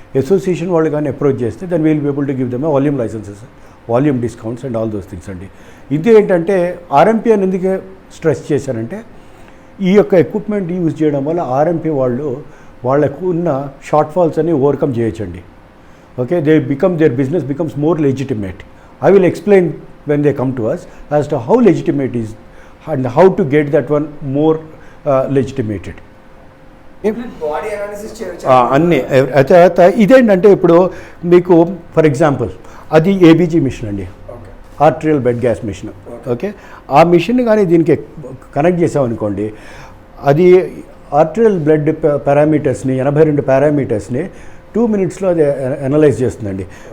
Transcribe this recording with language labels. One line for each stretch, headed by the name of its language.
Telugu: Association వాళ్ళు కానీ approach చేస్తే
English: Then will be able to give them volume licenses, volume discounts and all those things అండి.
Telugu: ఇది ఏంటంటే ఆర్ఎంపీ అని ఎందుకు స్ట్రెస్ చేశారంటే ఈ యొక్క ఎక్విప్మెంట్ యూజ్ చేయడం వల్ల ఆర్ఎంపీ వాళ్ళకు ఉన్న షార్ట్ ఫాల్స్ అని ఓవర్కమ్ చేయొచ్చండి.
English: Okay, their business becomes more legitimate. I will explain when they come to us as to how legitimate is and how to get that one more legitimated.
Telugu: Body analysis అన్నీ అయితే ఇదేంటంటే ఇప్పుడు మీకు for example అది ABG machine అండి, arterial bed gas machine. Okay, ఆ machine కానీ దీనికి కనెక్ట్ చేసామనుకోండి, అది ఆర్టరియల్ బ్లడ్ పారామీటర్స్ని 82 పారామీటర్స్ని 2 మినిట్స్లో అది అనలైజ్ చేస్తుందండి.